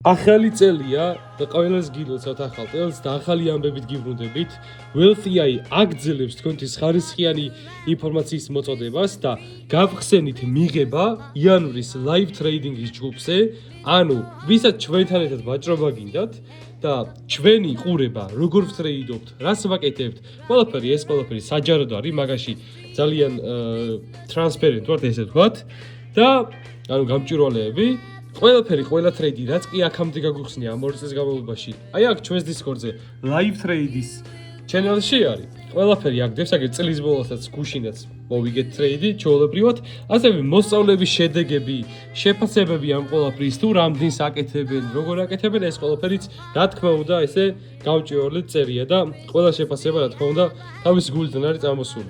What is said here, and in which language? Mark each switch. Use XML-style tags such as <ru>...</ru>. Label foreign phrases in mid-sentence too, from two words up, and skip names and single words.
<ka>ახალი წელია და ყველას გილოცავთ ახალ წელს და ახალი ამბებით გიბრუნდებით. Wealthy-i აგრძელებს თქვენთვის ხარისხიანი ინფორმაციის მოწოდებას და გავხსენით მიღება იანვრის</ka> <en>live trading-</en> <ka>ის ჯგუფზე, ანუ ვისაც ჩვენთან ერთად ვაჭრობა გინდათ და ჩვენი ყურება, როგორ ვტრეიდობთ, რას ვაკეთებთ, ეს ყველაფერი საჯაროდ არის, მაგაში ძალიან transparent ვართ, ესე ვთქვათ და ანუ გამჭვირვალეები ყველაფერი, ყველა ტრეიდი, რაც კი აქამდე გაგვიხსნია ამ 2 წლის განმავლობაში. აი აქ ჩვენს Discord-ზე</ka> <en>live trade-</en> <ka>ის channel-ში არის. ყველაფერი აქ დევს, აგერ წლის ბოლოსაც გუშინაც მოვიგეთ ტრეიდი, ჩვეულებრივად, ასევე მოსწავლების შედეგები, შეფასებები ამ ყველაფრის თუ რამდენს აკეთებენ, როგორ აკეთებენ, ეს ყველაფერიც რა თქმა უნდა, ესე გამჭვირვალედ წერია და ყველა შეფასება რა თქმა უნდა თავის გულიდან არის წამოსული.</ka>